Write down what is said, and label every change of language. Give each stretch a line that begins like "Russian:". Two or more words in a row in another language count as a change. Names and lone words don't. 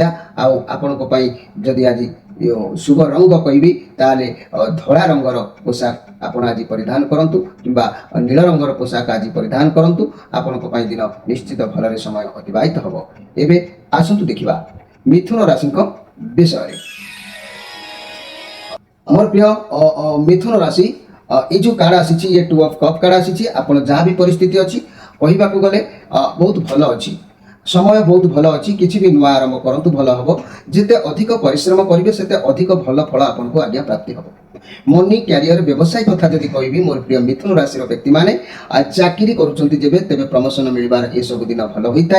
Odia: ଆଉ ଆପଣଙ୍କ ପାଇଁ ଯଦି ଆଜି ଶୁଭ ରଙ୍ଗ କହିବି ତାହେଲେ ଧଳା ରଙ୍ଗର ପୋଷାକ ଆପଣ ଆଜି ପରିଧାନ କରନ୍ତୁ କିମ୍ବା ନୀଳ ରଙ୍ଗର ପୋଷାକ ଆଜି ପରିଧାନ କରନ୍ତୁ। ଆପଣଙ୍କ ପାଇଁ ଦିନ ନିଶ୍ଚିତ ଭଲରେ ସମୟ ଅତିବାହିତ ହେବ। ଏବେ ଆସନ୍ତୁ ଦେଖିବା ମିଥୁନ ରାଶିଙ୍କ ବିଷୟରେ।
Bangla: আমার প্রিয় মিথুন রাশি, এই যে কার্ড আসিছি ये 2
English: of cup card
Bangla: আসিছি।
Odia: ଆପଣ ଯାହା ବି ପରିସ୍ଥିତି ଅଛି କହିବାକୁ ଗଲେ ବହୁତ ଭଲ ଅଛି, ସମୟ ବହୁତ ଭଲ ଅଛି। କିଛି ବି ନୂଆ ଆରମ୍ଭ କରନ୍ତୁ, ଭଲ ହେବ। ଯେତେ ଅଧିକ ପରିଶ୍ରମ କରିବେ ସେତେ ଅଧିକ ଭଲ ଫଳ ଆପଣଙ୍କୁ ଆଜ୍ଞା ପ୍ରାପ୍ତି ହେବ।
English: money career
Odia: ବ୍ୟବସାୟ କଥା ଯଦି କହିବି, ମୋର ପ୍ରିୟ ମିଥୁନ ରାଶିର ବ୍ୟକ୍ତିମାନେ ଚାକିରି କରୁଛନ୍ତି ଯେବେ, ତେବେ ପ୍ରମୋସନ ମିଳିବାର ଏସବୁ ଦିନ ଭଲ ହୋଇଥାଏ।